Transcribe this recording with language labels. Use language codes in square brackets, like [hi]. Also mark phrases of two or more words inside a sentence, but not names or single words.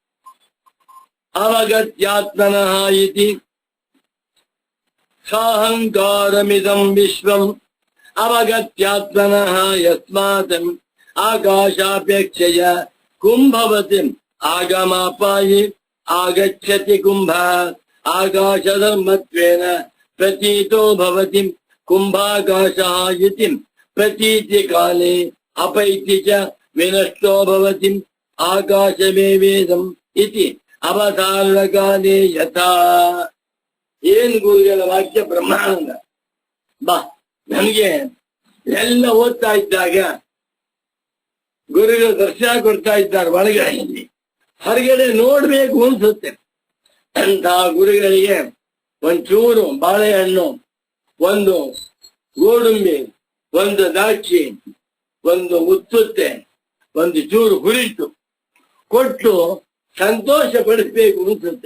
[sa] ಸರಿ, ಅವಗತ್ಯಾತ್ಮನಃ ಇತಿ ಸಾಹಂಕಾರಮಿದಂ ವಿಶ್ವಂ ಅವಗತ್ಯಾತ್ಮನಃ ಯಸ್ಮಾತ್ ಆಕಾಶಾಪೇಕ್ಷಯ ಕುಂಭವತಿ ಆಗಮಾಪಾಯಿ ಆಗಚ್ಚತಿ ಕುಂಭ ಆಕಾಶಧರ್ಮತ್ವೇನ ಪ್ರತೀತೋ ಭವತಿ ಕುಂಭಾಕಾಶಃ ಇತಿ ಪ್ರತೀತಿ ಕಾಲೇ ಅಪೈತಿ ಚ ವಿನಷ್ಟೋ ಭವತಿ ಆಕಾಶಮೇವೇದಂ ಇತಿ ಅವತಾರ ಕಾಲೇ ಯಥಾ. [kn] ಏನ್ ಗುರುಗಳ ವಾಕ್ಯ ಬ್ರಹ್ಮಾನಂದ. ಬಾ, ನನಗೆ ಎಲ್ಲ ಓದ್ತಾ ಇದ್ದಾಗ ಗುರುಗಳು ದರ್ಶನ ಕೊಡ್ತಾ ಇದ್ದಾರೆ ಒಳಗಡೆ, ಹೊರಗಡೆ ನೋಡ್ಬೇಕು ಅನ್ಸುತ್ತೆ. ಅಂತ ಗುರುಗಳಿಗೆ ಒಂಚೂರು ಬಾಳೆಹಣ್ಣು, ಒಂದು ಗೋಡಂಬಿ, ಒಂದು ದ್ರಾಕ್ಷಿ, ಒಂದು ಉತ್ತುತ್ತೆ, ಒಂದು ಚೂರು ಹುರಿಟ್ಟು ಕೊಟ್ಟು ಸಂತೋಷ ಪಡಿಸ್ಬೇಕು ಅನ್ಸುತ್ತೆ.